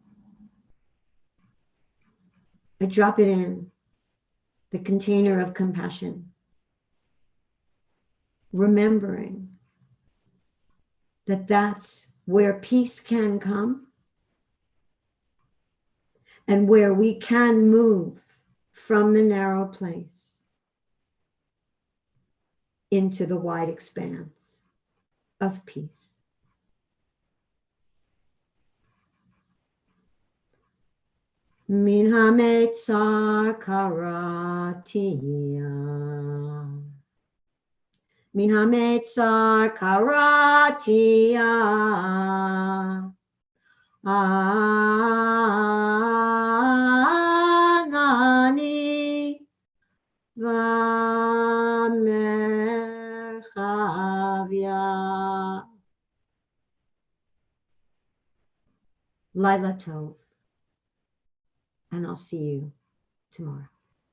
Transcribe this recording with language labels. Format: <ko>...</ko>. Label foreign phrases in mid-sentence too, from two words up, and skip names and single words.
<en>I drop it in the container of compassion, remembering that that's where peace can come and where we can move from the narrow place into the wide expanse of peace.</en> <he>מן המצר קראתי. מן המצר קראתי. ענני במרחביה. לילה טוב.</he> <en>And I'll see you tomorrow.</en>